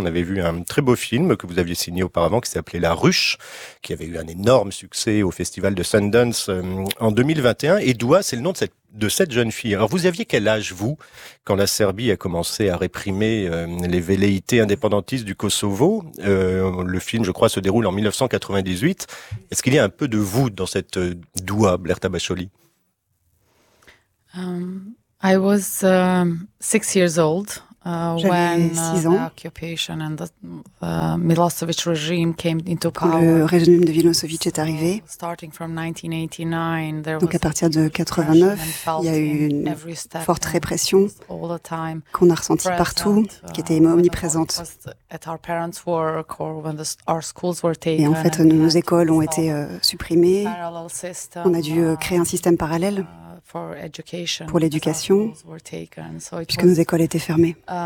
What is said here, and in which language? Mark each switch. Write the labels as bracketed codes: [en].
[fr] On avait vu un très beau film que vous aviez signé auparavant qui s'appelait La Ruche, qui avait eu un énorme succès au festival de Sundance en 2021. Et Doua, c'est le nom de cette jeune fille. Alors, vous aviez quel âge, vous, quand la Serbie a commencé à réprimer les velléités indépendantistes du Kosovo? Le film, je crois, se déroule en 1998. Est-ce qu'il y a un peu de vous dans cette Doua, Blerta Bacioli? [en] I was 6 years old when occupation and the Milosevic regime came into power. [fr] Quand le régime de Milosevic est arrivé. [en] Starting from 1989, there was. [fr] Donc à partir de 89, il y a eu une forte répression qu'on a ressentie partout, qui était omniprésente. [en] At our parents' work or when our schools were taken. [fr] Et en fait, nos écoles ont été supprimées. On a dû créer un système parallèle. Pour l'éducation, puisque nos écoles étaient fermées.